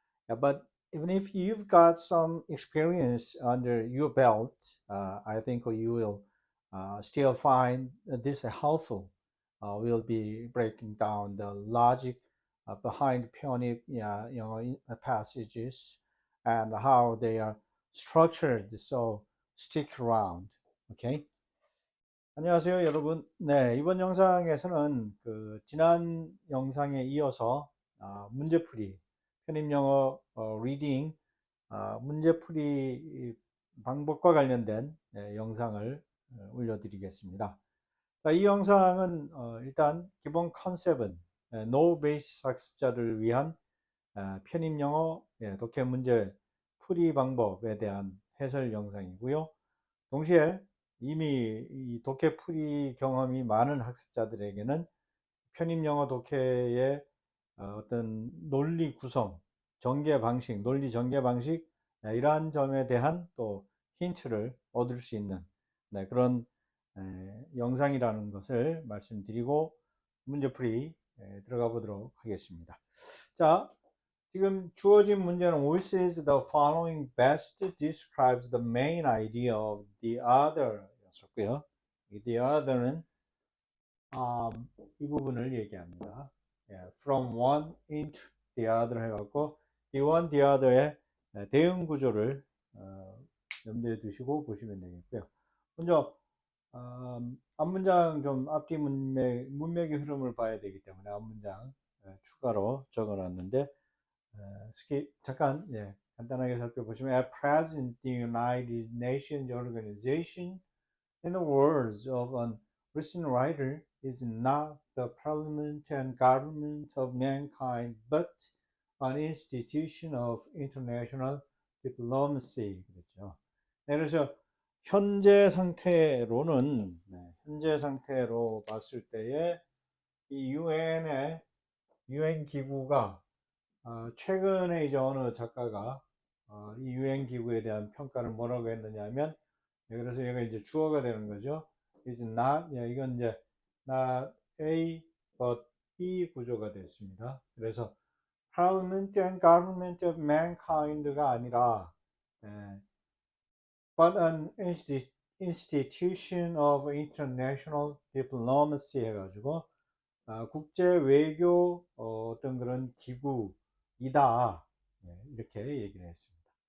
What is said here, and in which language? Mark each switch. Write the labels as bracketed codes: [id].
[en] But even if you've got some experience under your belt, I think you will still find this helpful. We'll be breaking down the logic behind 편입 passages and how they are structured. So stick around. Okay. [ko] 안녕하세요, 여러분. 네, 이번 영상에서는 지난 영상에 이어서 문제풀이, 편입영어 리딩 문제풀이 방법과 관련된 영상을 올려드리겠습니다. 자, 이 영상은 일단 기본 컨셉은 노 베이스 학습자를 위한 편입영어 독해 문제 풀이 방법에 대한 해설 영상이고요. 동시에 이미 이 독해 풀이 경험이 많은 학습자들에게는 편입영어 독해의 어떤 논리 구성, 전개 방식, 논리 전개 방식 이러한 점에 대한 또 힌트를 얻을 수 있는 그런 영상이라는 것을 말씀드리고 문제풀이 들어가 보도록 하겠습니다. 자, 지금 주어진 문제는 [en] which is the following best describes the main idea of the other [ko] 였었고요. the other는 이 부분을 얘기합니다. [en] from one into the other [ko] 해갖고 the one, the other의 대응 구조를 염두에 두시고 보시면 되겠고요. 먼저 앞문장 좀 앞뒤 문맥의 흐름을 봐야 되기 때문에 앞문장 추가로 적어놨는데 잠깐 간단하게 살펴보시면 [en] at present the United Nations organization in the words of an recent writer is not the parliament and government of mankind but an institution of international diplomacy [ko] 그렇죠. 그래서 현재 상태로는 현재 상태로 봤을 때에 이 UN 기구가 최근에 이제 어느 작가가 이 UN 기구에 대한 평가를 뭐라고 했느냐 하면 그래서 얘가 이제 주어가 되는 거죠. is not 이건 이제 not A but B 구조가 됐습니다. 그래서 Parliament and Government of Mankind가 아니라 [en] but an institution of international diplomacy [ko] 해가지고 국제 외교 어떤 그런 기구이다 이렇게 얘기를 했습니다.